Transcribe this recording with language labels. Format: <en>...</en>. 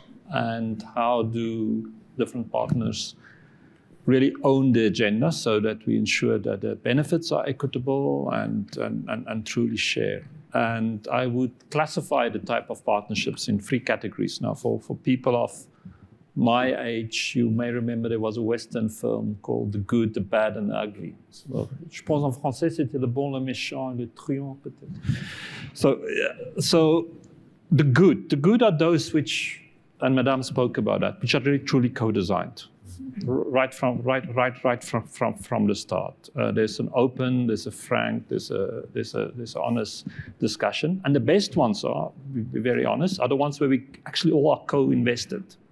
<en>And how do different partners really own the agenda so that we ensure that the benefits are equitable and truly share. And I would classify the type of partnerships in 3 categories. Now, for people of my age, you may remember there was a Western film called The Good, the Bad and the Ugly.</en> <fr>So, je pense en français, c'était le bon, le méchant, le truand, peut-être. So</fr> <en>The good are those which, and Madame spoke about that, which are really truly co-designed, right from the start. There's an open, there's a frank, there's a honest discussion, and the best ones are, be very honest, are the ones where we actually all are co-invested.</en>